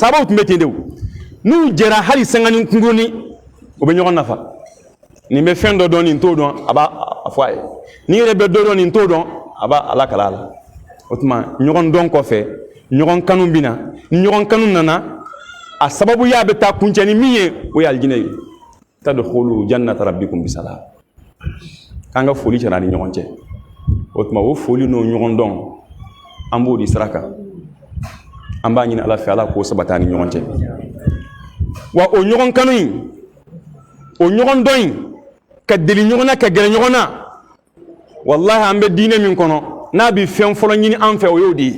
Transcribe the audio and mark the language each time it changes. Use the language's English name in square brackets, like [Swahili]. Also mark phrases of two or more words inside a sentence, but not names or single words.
[Bambara] Sahabaw tun bɛ ten de o, n'u jɛra hali sangani kunkurunin o bɛ ɲɔgɔn nafa. Nin bɛ fɛn dɔ dɔn nin t'o dɔn a b'a fɔ a ye, nin yɛrɛ bɛ dɔ dɔn nin t'o dɔn a b'a Ala kala a la. O tuma ɲɔgɔn dɔn kɔfɛ ɲɔgɔn kanu bɛ na, ni ɲɔgɔn kanu nana a sababuya bɛ taa kuncɛ ni min ye o ye aljinɛ ye. [Arabic] تدخلوا جنة ربكم بسلام, [Bambara] k'an ka foli cɛra ni ɲɔgɔn cɛ. O tuma o foli n'o ɲɔgɔn dɔn an b'o di sira kan, an b'a ɲini Ala fɛ Ala k'o sabati ni ɲɔgɔn cɛ. Wa o ɲɔgɔn kanu in, o ɲɔgɔn dɔn in, ka deli ɲɔgɔn na ka gɛrɛ ɲɔgɔn na, wallahi an bɛ diinɛ min kɔnɔ n'a bɛ fɛn fɔlɔ ɲini an fɛ o y'o de ye.